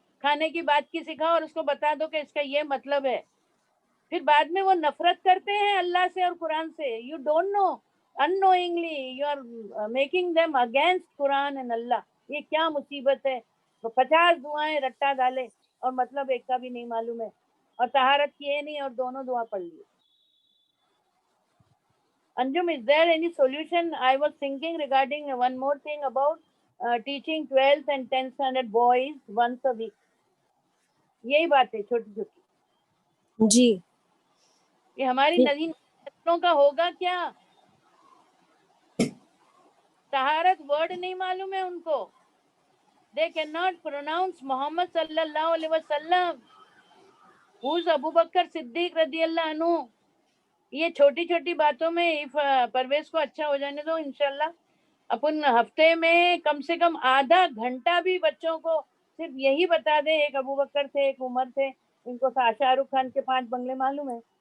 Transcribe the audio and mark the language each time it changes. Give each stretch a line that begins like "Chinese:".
Hindi: खाने की बात की सिखाओ और उसको बता दो कि इसका ये मतलब है. फिर बाद में वो नफरत करते हैं अल्लाह से और कुरान से.
English: You don't know, unknowingly you are making them against Quran and Allah.
Hindi: ये क्या मुसीबत है. तो 50 दुआएं रट्टा डाले और मतलब एक का भी नहीं मालूम है, और तहारत किए नहीं और दोनों दुआ पढ़ लिए.
English: Anjum, is there any solution? I was thinking regarding one more thing about teaching 12th and 10th standard boys once a week.
Hindi: यही बात है छोटी छोटी. जी. ये हमारी नई नस्लों का होगा क्या? तहारत वर्ड नहीं मालूम है उनको.
English: They cannot pronounce Muhammad
Arabic: sallallahu alaihi wasallam.
English: Who's Abu Bakr Siddiq
Arabic: radiyallahu anhu?
Hindi: ये छोटी छोटी बातों में परवेज को अच्छा हो जाने दो. इंशाल्लाह अपन हफ्ते में कम से कम आधा घंटा भी बच्चों को सिर्फ यही बता दें, एक अबू बकर थे, एक उमर थे, इनको शाहरुख खान के 5 बंगले मालूम है.